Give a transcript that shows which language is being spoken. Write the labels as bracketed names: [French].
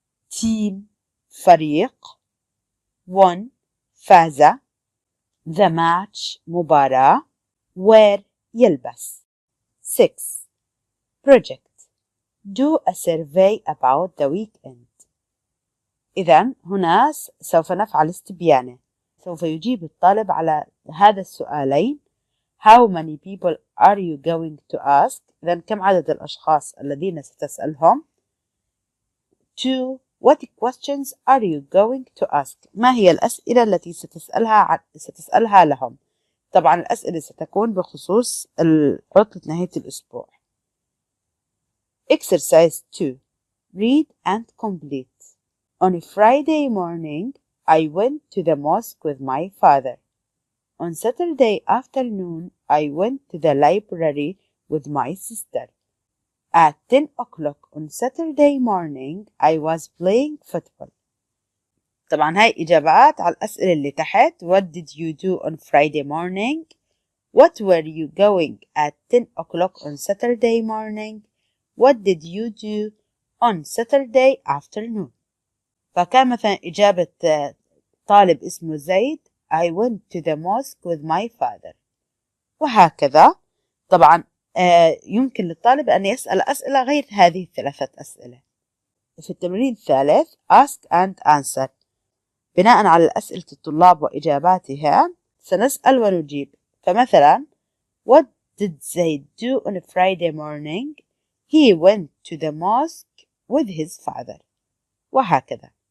[English] Team [Arabic] فريق [English] 1. [Arabic] فاز [English] The match [Arabic] مباراة [English] wear [Arabic] يلبس [English] 6. Project Do a survey about the weekend. [Arabic] إذن هنا سوف نفعل استبيانة. سوف يجيب الطالب على هذا السؤالين. [English] How many people are you going to ask? [Arabic] إذن كم عدد الأشخاص الذين ستسألهم؟ 2. [English] What questions are you going to ask? [Arabic] ما هي الأسئلة التي ستسألها لهم؟ طبعا الأسئلة ستكون بخصوص عطلة نهاية الأسبوع. [English] Exercise 2. Read and complete. On Friday morning, I went to the mosque with my father. On Saturday afternoon, I went to the library with my sister. At 10 o'clock on Saturday morning, I was playing football. [Arabic] طبعا هاي إجابات على الأسئلة اللي تحت. [English] What did you do on Friday morning? What were you going at 10 o'clock on Saturday morning? What did you do on Saturday afternoon? [Arabic] فكان مثلا إجابة طالب اسمه زيد [English] I went to the mosque with my father. [Arabic] وهكذا. طبعا يمكن للطالب أن يسأل أسئلة غير هذه الثلاثة أسئلة. في التمرين الثالث [English] ask and answer. [Arabic] بناء على أسئلة الطلاب وإجاباتها سنسأل ونجيب. فمثلا [English] What did Zaid do on a Friday morning? He went to the mosque with his father. [Arabic] وهكذا.